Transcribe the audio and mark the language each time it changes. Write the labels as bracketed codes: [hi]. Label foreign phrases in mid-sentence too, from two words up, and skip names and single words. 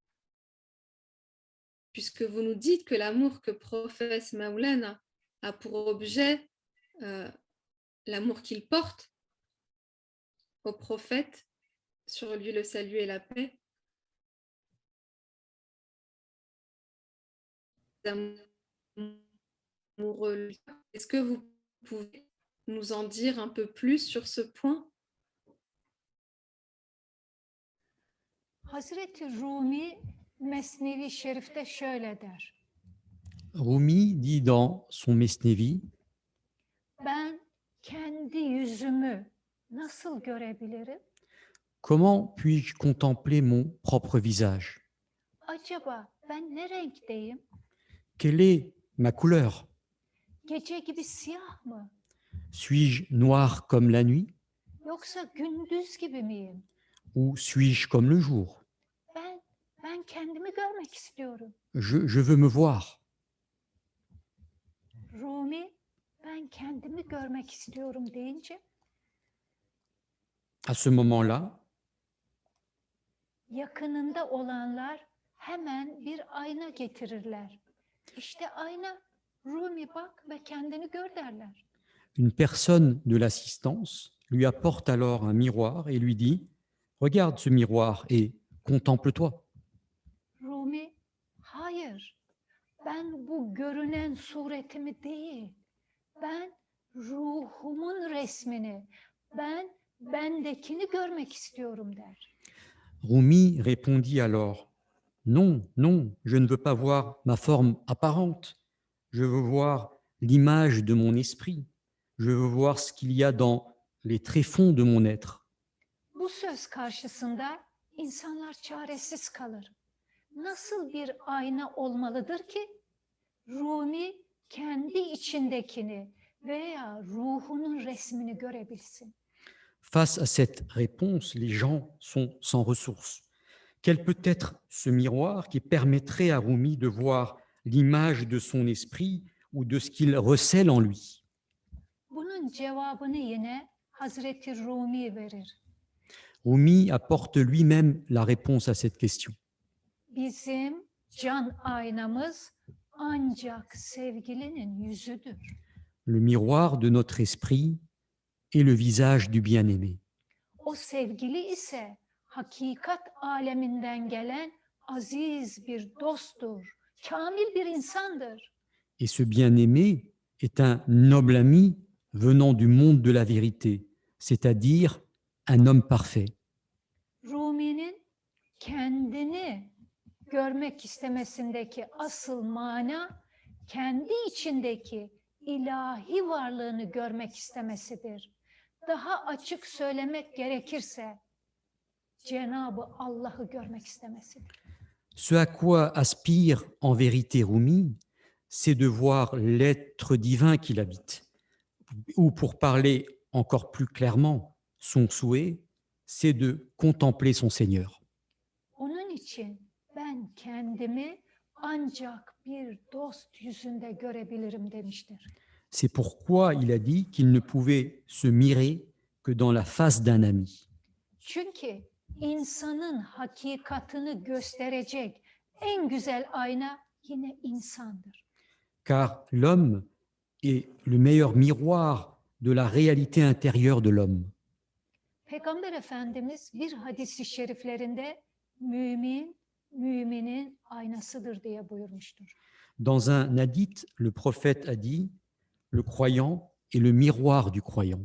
[fr] Puisque vous nous dites que l'amour que professe Maulana a pour objet l'amour qu'il porte au prophète, sur lui le salut et la paix, amoureux. Est-ce que vous pouvez nous en dire un peu plus sur ce point? [tr] Hazreti Rumi Mesnevi Şerif'te şöyle der. [fr] Rumi dit dans son Mesnevi, [tr] Ben kendi yüzümü nasıl görebilirim? [fr] comment puis-je contempler mon propre visage? [tr] Acaba ben ne renkteyim? [fr] Quelle est ma couleur? [tr] Gece gibi siyah mı? [fr] Suis-je noir comme la nuit [tr] Yoksa gündüz gibi miyim? [fr] ou suis-je comme le jour? [tr] Ben kendimi görmek istiyorum. [fr] Je veux me voir. [tr] Rumi ben kendimi görmek istiyorum deyince [fr] À ce moment-là, [tr] yakınında olanlar hemen bir ayna getirirler. İşte ayna, Rumi bak ve kendini gör derler. [fr] une personne de l'assistance lui apporte alors un miroir et lui dit « Regarde ce miroir et contemple-toi. [tr] Rumi, hayır, ben bu görünen suretimi değil, ben ruhumun resmini, bendekini görmek istiyorum der. » [fr] Rumi répondit alors « Non, non, je ne veux pas voir ma forme apparente. Je veux voir l'image de mon esprit. Je veux voir ce qu'il y a dans les tréfonds de mon être. » [tr] Bu söz karşısında insanlar çaresiz kalır. Nasıl bir ayna olmalıdır ki Rumi kendi içindekini veya ruhunun resmini görebilsin? [fr] Face à cette réponse, les gens sont sans ressources. Quel peut être ce miroir qui permettrait à Rumi de voir l'image de son esprit ou de ce qu'il recèle en lui? [tr] Bunun cevabını yine Hazreti Rumi verir. [fr] Rumi apporte lui-même la réponse à cette question. [tr] Bizim can aynamız ancak sevgilinin yüzüdür. [fr] Le miroir de notre esprit est le visage du bien-aimé. [tr] O sevgili ise hakikat aleminden gelen aziz bir dosttur, kamil bir insandır. [fr] Et ce bien-aimé est un noble ami venant du monde de la vérité, c'est-à-dire un homme parfait. [tr] Rumi'nin kendini görmek istemesindeki asıl mana kendi içindeki ilahi varlığını görmek istemesidir. Daha açık söylemek gerekirse Cenab-ı Allah'ı görmek istemesidir. [fr] Ce à quoi aspire en vérité Rumi, c'est de voir l'être divin qu'il habite. Ou pour parler encore plus clairement, son souhait, c'est de contempler son Seigneur. [tr] Onun için ben kendimi ancak bir dost yüzünde görebilirim demiştir. [fr] C'est pourquoi il a dit qu'il ne pouvait se mirer que dans la face d'un ami. [tr] Çünkü insanın hakikatını gösterecek en güzel ayna yine insandır. [fr] Car l'homme est le meilleur miroir de la réalité intérieure de l'homme. [tr] Peygamber Efendimiz bir hadis-i şeriflerinde mümin, müminin aynasıdır diye buyurmuştur. [fr] Dans un hadith, le prophète a dit « Le croyant est le miroir du croyant ».